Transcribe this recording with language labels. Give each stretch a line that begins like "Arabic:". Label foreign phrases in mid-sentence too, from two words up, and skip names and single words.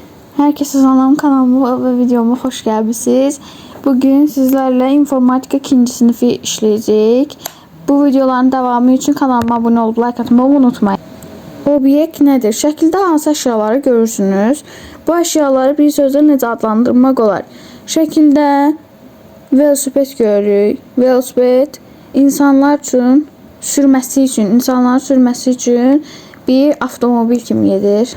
Turkish: Herkese salam, kanalıma ve videoma hoş geldiniz. Bugün sizlerle informatika 2. sınıfı işleyecek. Bu videoların devamı için kanalıma abone olup like atmayı unutmayın. Obyekt nedir?
Azerbaijani: Şəkildə hansı əşyaları görürsünüz? Bu əşyaları bir sözlə necə adlandırmaq olar? Şəkildə velosiped görürük. Velosiped insanların sürməsi üçün bir avtomobil kimi gedir.